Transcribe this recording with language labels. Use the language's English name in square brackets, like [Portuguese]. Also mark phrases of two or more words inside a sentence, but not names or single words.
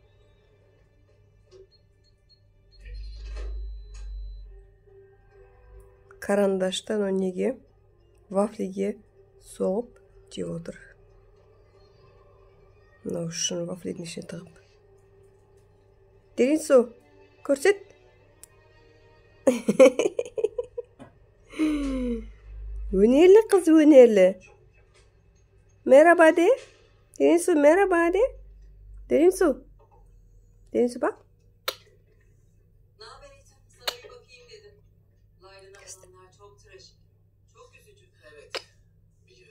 [Kazakh] Карандаштан өнеге вафлиге соғып жеп отыр. Мынау үшін вафлидің ішіне тығып. Дерин су, көрсет. Өнерлі қыз, өнерлі. [Turkish] Merhaba de. Derin su merhaba de. Derin su. Derin su bak. Ne haber Ethan? Sana bir bakayım dedim. Layla'nın olanlar çok trajik. Çok üzücü. Evet. Biliyorum.